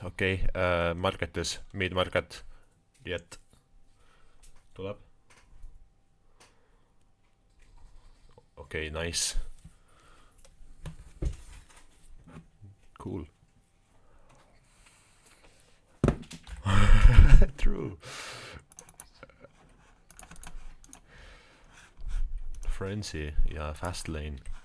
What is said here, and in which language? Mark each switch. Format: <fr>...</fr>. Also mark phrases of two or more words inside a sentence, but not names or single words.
<et>Okei, marketis, mid-market. Jet. Tuleb. Okei,</et> <en>nice. Cool. True.</en> <et>Frenzy ja Fastlane.</et>